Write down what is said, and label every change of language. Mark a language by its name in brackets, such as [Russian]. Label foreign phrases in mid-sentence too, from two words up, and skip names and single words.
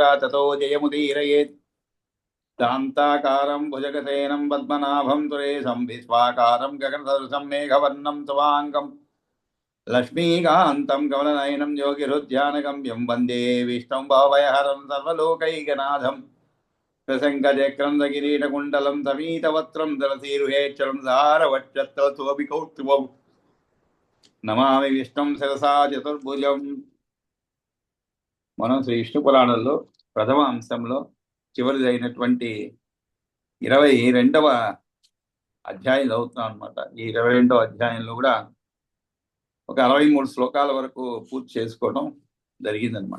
[Sanskrit] ततो जयमुदीरयेत् शान्ताकारं भुजगशयनं पद्मनाभं सुरेशं विश्वाकारं गगनसदृशं मेघवर्णं शुभाङ्गम् लक्ष्मीकान्तं कमलनयनं योगिहृद्यानगम्यं वन्दे विष्णुं भवभयहरं सर्वलोकैकनाथं प्रसङ्गचक्रं किरीटकुण्डलं समीतवक्त्रं दलसीरुहेक्षरं सारवक्षस्थलशोभिकौस्तुभं नमामि विष्णुं शिरसा चतुर्भुजम्. [Telugu] మనం శ్రీ విష్ణు పురాణంలో ప్రథమ అంశంలో చివరిది అయినటువంటి 22వ అధ్యాయం చదువుతున్నాం అనమాట. ఈ 22వ అధ్యాయంలో కూడా ఒక 63 శ్లోకాల వరకు పూర్తి చేసుకోవడం జరిగిందనమాట.